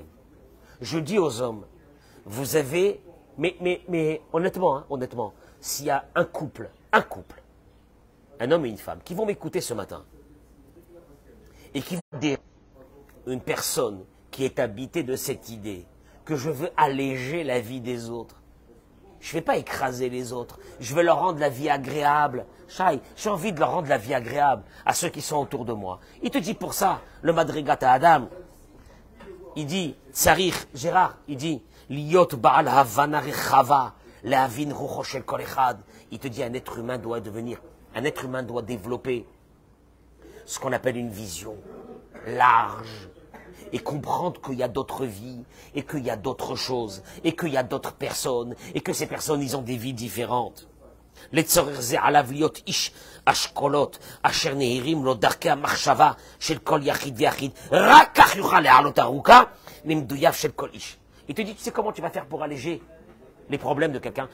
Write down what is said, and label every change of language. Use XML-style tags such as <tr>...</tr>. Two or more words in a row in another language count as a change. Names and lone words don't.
<fr>Je dis aux hommes, vous avez, mais honnêtement, honnêtement, s'il y a un couple, un homme et une femme, qui vont m'écouter ce matin, et qui vont dire, une personne qui est habitée de cette idée, que je veux alléger la vie des autres. Je ne vais pas écraser les autres. Je veux leur rendre la vie agréable. J'ai envie de leur rendre la vie agréable à ceux qui sont autour de moi. Il te dit pour ça, le Madrigat à Adam, il dit, Tsarich, Gérard, il dit,</fr> <he>להיות בעל הבנה רחבה, להבין רוחו של כל אחד.</he> <fr>Il te dit, un être humain doit développer ce qu'on appelle une vision large, et comprendre qu'il y a d'autres vies, et qu'il y a d'autres choses, et qu'il y a d'autres personnes, et que ces personnes, ils ont des vies différentes. Et il te dit, tu sais comment tu vas faire pour alléger les problèmes de quelqu'un?</fr>